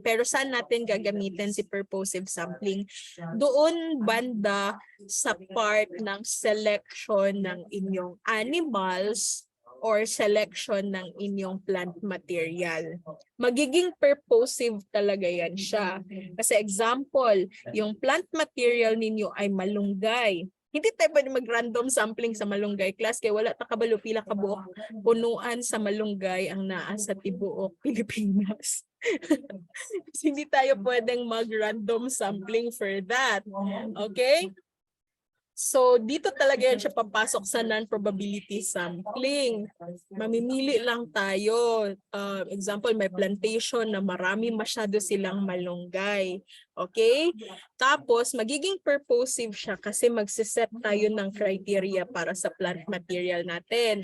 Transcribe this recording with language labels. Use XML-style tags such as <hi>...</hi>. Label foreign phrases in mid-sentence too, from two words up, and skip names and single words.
<tl>Pero saan natin gagamitin si</tl> <en>purposive sampling?</en> <tl>Doon banda sa part ng selection ng inyong animals or selection ng inyong</tl> <en>plant material.</en> <tl>Magiging purposive talaga yan siya. Kasi example, yung</tl> <en>plant material</en> <tl>ninyo ay malunggay. Hindi tayo pwede mag-random sampling</tl> <ceb>sa malunggay class kaya wala ta kabalo pila ka buok punuan sa malunggay ang naa sa tibuok Pilipinas.</ceb> <tl>Hindi tayo pwedeng mag-</tl> <en>random sampling</en> <tl>for that. Okay? So, dito talaga yan siya papasok sa</tl> <en>non-probability sampling.</en> <tl>Mamimili lang tayo. Example, may plantation na marami masyado silang malunggay. Okay? Tapos, magiging purposive siya kasi magsiset tayo ng criteria para sa</tl> <en>plant material</en> <tl>natin.</tl>